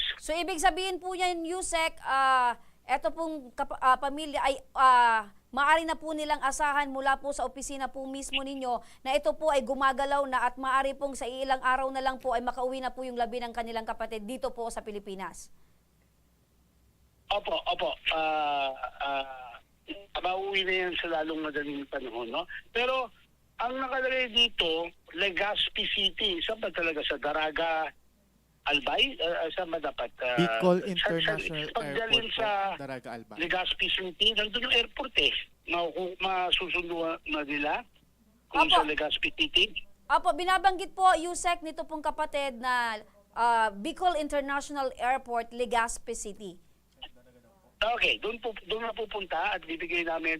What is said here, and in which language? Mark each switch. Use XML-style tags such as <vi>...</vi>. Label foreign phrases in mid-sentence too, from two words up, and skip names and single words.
<tl>So ibig sabihin po niyan, Yusek, eto pong pamilya ay maaari na po nilang asahan mula po sa opisina po mismo ninyo na ito po ay gumagalaw na at maaari pong sa ilang araw na lang po ay makauwi na po yung labi ng kanilang kapatid dito po sa Pilipinas. Opo. Mauwi na yan sa lalong madaling panahon, no? Pero ang nakalagay dito, Legazpi City, saan ba talaga sa Daraga, Albay? Saan ba dapat? Bicol International pagdalhin Airport sa po, Daraga Albay. Legazpi City, nandun yung airport eh. Masusunduan na nila kung Opo. sa Legazpi City. Apo, binabanggit po, Yusek, nito pong kapatid na Bicol International Airport, Legazpi City. Okay, doon na pupunta at bibigay namin.</tl>